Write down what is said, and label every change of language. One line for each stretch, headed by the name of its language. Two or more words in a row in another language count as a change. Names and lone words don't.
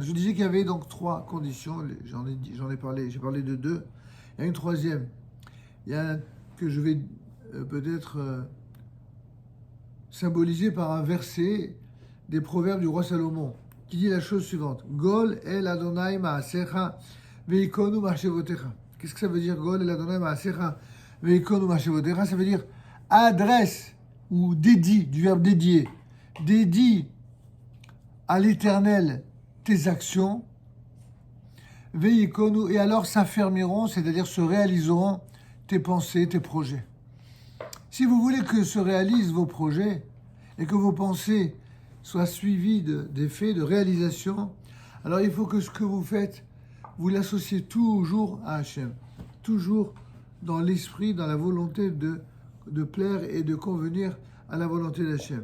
French: Je disais qu'il y avait donc 3 conditions, j'en ai parlé, j'ai parlé de 2. Il y a une troisième, il y a un que je vais peut-être symboliser par un verset des proverbes du roi Salomon, qui dit la chose suivante.
Hebrew: גול אל ה' מעשיך ויכונו מחשבותיך.
French: Qu'est-ce que ça veut dire,
Hebrew: גול אל ה' מעשיך ויכונו מחשבותיך?
French: Ça veut dire adresse ou dédie, du verbe dédier. Dédie à l'Éternel tes actions, veikonu, et alors s'affermiront, c'est-à-dire se réaliseront tes pensées, tes projets. Si vous voulez que se réalisent vos projets et que vos pensées soient suivies d'effets, de réalisation, alors il faut que ce que vous faites, vous l'associez toujours à Hachem, toujours dans l'esprit, dans la volonté de plaire et de convenir à la volonté d'Hachem.